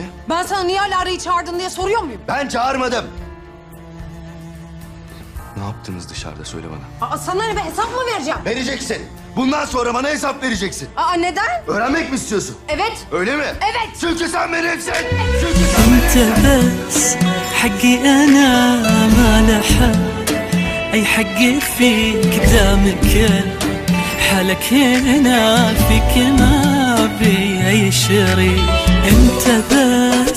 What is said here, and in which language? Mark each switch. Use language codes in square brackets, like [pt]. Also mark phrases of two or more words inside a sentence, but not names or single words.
[tr] Ben sana niye Alara'yı çağırdın diye soruyor muyum? Ben çağırmadım. Ne yaptınız dışarıda söyle bana. Aa, sana ne be, hesap mı vereceğim? Vereceksin. Bundan sonra bana hesap vereceksin. Aa, neden? Öğrenmek mi istiyorsun? Evet. Öyle mi? Evet. Çünkü sen benimsin. Çünkü sen benimsin. [ar] انت بس حقي انا ما له حل اي حقي فيك دامك حالك هنا فيك ما بي اي شريك انت بس